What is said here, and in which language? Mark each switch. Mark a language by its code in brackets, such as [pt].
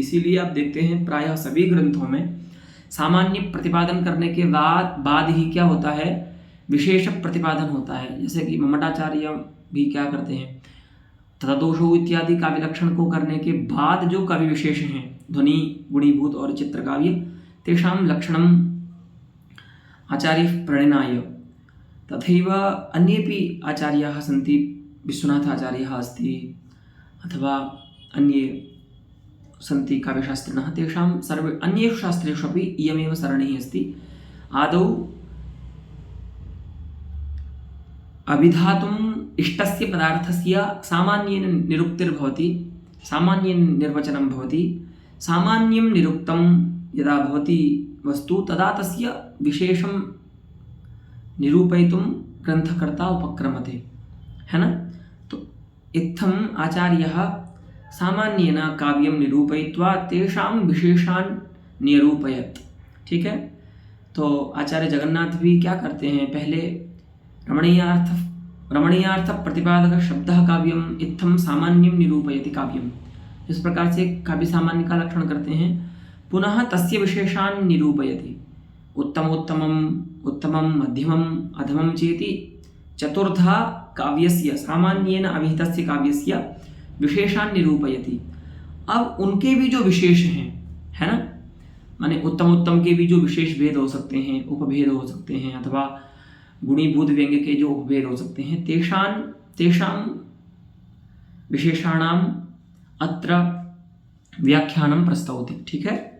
[hi] इसीलिए आप देखते हैं प्रायः सभी ग्रंथों में सामान्य प्रतिपादन करने के बाद ही क्या होता है, विशेष प्रतिपादन होता है। जैसे कि मम्मटाचार्य भी क्या करते हैं, तथादोषो इत्यादि काव्य लक्षण को करने के बाद जो काव्य विशेष हैं, ध्वनि गुणीभूत और चित्रकाव्य, [sa] तेषां लक्षणम आचार्य प्रणिनाय तथैव अन्येपि आचार्याः सन्ति, विश्वनाथाचार्यः अस्ति अथवा अन्ये सन्ति काव्यशास्त्रिणः, तेषां सर्वे अन्येषु शास्त्रेषु अपि इयमेव सरणिः अस्ति। आदौ अभिधातुम् इष्टस्य पदार्थस्य सामान्येन निरुक्तिर्भवति, सामान्येन निर्वचनं भवति। सामान्यं निरुक्तं यदा भवति वस्तु, तदा तस्य विशेषं निरूपयितुं ग्रन्थकर्ता उपक्रमते, [hi] है ना। [sa] तो इत्थम् आचार्यः सामान्येन काव्यं निरूपयित्वा तेषां विशेषान् निरूपयत्। [hi] ठीक है। तो आचार्य जगन्नाथ भी क्या करते हैं, पहले रमणीयार्थ प्रतिपादक शब्दः काव्यम् [sa] इत्थं सामान्यं निरूपयति काव्यम्, [hi] इस प्रकार से काव्य सामान्य का लक्षण करते हैं। [sa] पुनः तस्य विशेषान् निरूपयति, उत्तमोत्तमम्, उत्तमं, मध्यमम्, अधमं चेति चतुर्धा काव्यस्य सामान्येन अभिहितस्य काव्यस्य विशेषान् निरूपयति। [hi] अब उनके भी जो विशेष हैं, है ना, माने उत्तमोत्तम के भी जो विशेष भेद हो सकते हैं, उपभेद हो सकते हैं, अथवा गुणीभूत व्यंग्य के जो उपभेद हो सकते हैं, [sa] तेषां विशेषाणाम अत्र व्याख्यानं प्रस्तौति। [hi] ठीक है।